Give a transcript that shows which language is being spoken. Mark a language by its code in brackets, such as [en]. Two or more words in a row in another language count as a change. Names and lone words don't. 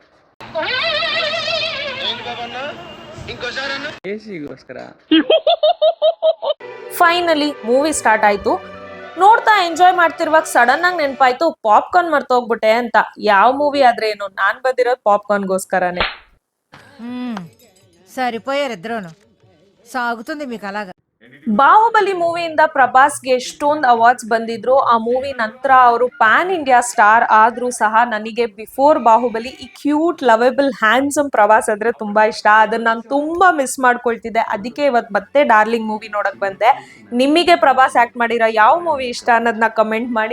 [en] finally movie start [kn] ಆಯ್ತು. ನೋಡ್ತಾ ಎಂಜಾಯ್ ಮಾಡ್ತಿರುವಾಗ ಸಡನ್ ಆಗಿ ನೆನಪಾಯ್ತು ಪಾಪ್ಕಾರ್ನ್ ಮರ್ತೋಗ್ಬಿಟ್ಟೆ ಅಂತ. ಯಾವ ಮೂವಿ ಆದ್ರೆ ಏನು, ನಾನ್ ಬಂದಿರೋದು పాప్కార్న్ಗೋಸ್కರನೇ. [te] సరిపోయారు ఇద్దరును. సాగుతుంది మీకు అలాగా. [kn] ಬಾಹುಬಲಿ ಮೂವಿಯಿಂದ ಪ್ರಭಾಸ್ಗೆ ಎಷ್ಟೊಂದು ಅವಾರ್ಡ್ಸ್ ಬಂದಿದ್ರು. ಆ ಮೂವಿ ನಂತರ ಅವರು [en] pan India star [kn] ಆದ್ರೂ ಸಹ ನನಗೆ ಬಿಫೋರ್ ಬಾಹುಬಲಿ ಈ [en] cute lovable handsome [kn] ಪ್ರಭಾಸ್ ಅಂದ್ರೆ ತುಂಬಾ ಇಷ್ಟ. ಅದನ್ನ ನಾನು ತುಂಬಾ ಮಿಸ್ ಮಾಡ್ಕೊಳ್ತಿದ್ದೆ. ಅದಕ್ಕೆ ಇವತ್ತು ಮತ್ತೆ ಡಾರ್ಲಿಂಗ್ ಮೂವಿ ನೋಡಕ್ ಬಂದೆ. ನಿಮಗೆ ಪ್ರಭಾಸ್ ಆಕ್ಟ್ ಮಾಡಿರೋ ಯಾವ ಮೂವಿ ಇಷ್ಟ ಅನ್ನೋದನ್ನ ಕಮೆಂಟ್ ಮಾಡಿ.